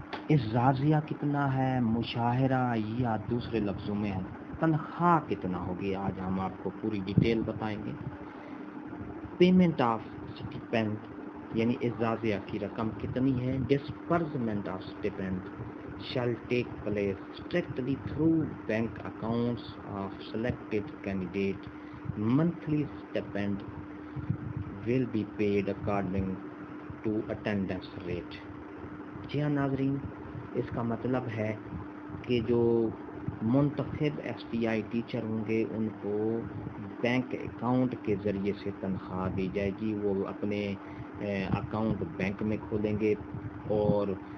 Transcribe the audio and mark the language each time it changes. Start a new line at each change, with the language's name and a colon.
Urdu: اعزازیہ کتنا ہے، مشاہرہ یا دوسرے لفظوں میں تنخواہ کتنا ہوگی، آج ہم آپ کو پوری ڈیٹیل بتائیں گے۔
English: payment of stipend
Urdu: یعنی اعزازیہ کی رقم کتنی ہے۔
English: Disbursement of stipend shall take place strictly through bank accounts of selected candidate. Monthly stipend will be paid according to attendance rate.
Urdu: جی ہاں ناظرین، اس کا مطلب ہے کہ جو منتخب ایس ٹی آئی ٹیچر ہوں گے ان کو بینک اکاؤنٹ کے ذریعے سے تنخواہ دی جائے گی۔ وہ اپنے اکاؤنٹ بینک میں کھولیں گے اور